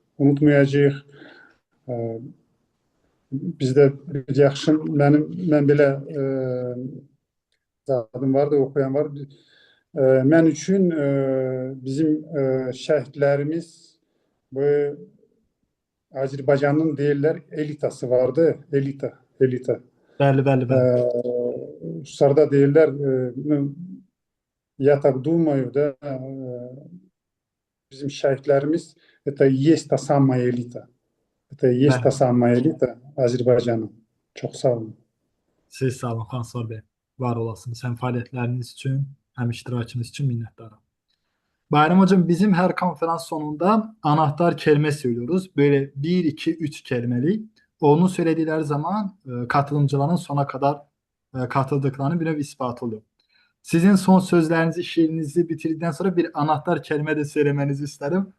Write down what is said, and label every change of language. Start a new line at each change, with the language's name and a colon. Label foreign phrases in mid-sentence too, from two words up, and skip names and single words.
Azerbaijani: Bizdə bir yaxşı, mən belə zadım vardı, okuyan var. Mən üçün bizim şəhidlərimiz bu Azərbaycanın deyirlər elitası vardı, elita. Bəli. Ruslarda deyirlər
Russian: я так думаю, да,
Azerbaijani: bizim şəhidlərimiz
Russian: это и есть та самая элита. Это и есть та самая элита Azərbaycanın.
Azerbaijani: Çox sağ olun. Siz sağ olun Xansvar bəy. Var olasınız. Həm fəaliyyətləriniz üçün, həm iştirakınız üçün minnətdaram.
Turkish: Bayram hocam, bizim her konferans sonunda anahtar kelime söylüyoruz. Böyle 1, 2, 3 kelimeli. Onu söyledikleri zaman katılımcıların sona kadar katıldıklarını bir nevi ispat oluyor. Sizin son sözlerinizi, şiirinizi bitirdikten sonra bir anahtar kelime de söylemenizi isterim.